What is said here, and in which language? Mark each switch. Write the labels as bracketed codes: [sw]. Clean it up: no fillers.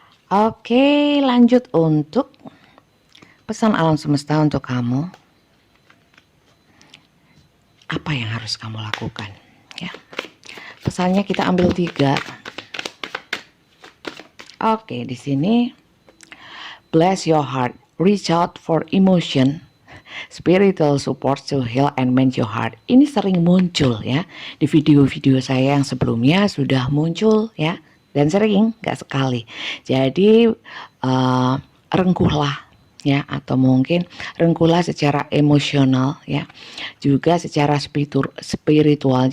[id] Oke, lanjut untuk pesan alam semesta untuk kamu. Apa yang harus kamu lakukan ya? Pesannya kita ambil 3. [en] Oke, [id] di sini [en] bless your heart, reach out for emotion, spiritual support to heal and mend your heart. [id] Ini sering muncul ya di video-video saya yang sebelumnya sudah muncul ya, dan sering, gak sekali. Jadi rengkuhlah ya, atau mungkin rengkuhlah secara emosional ya, juga secara spiritual.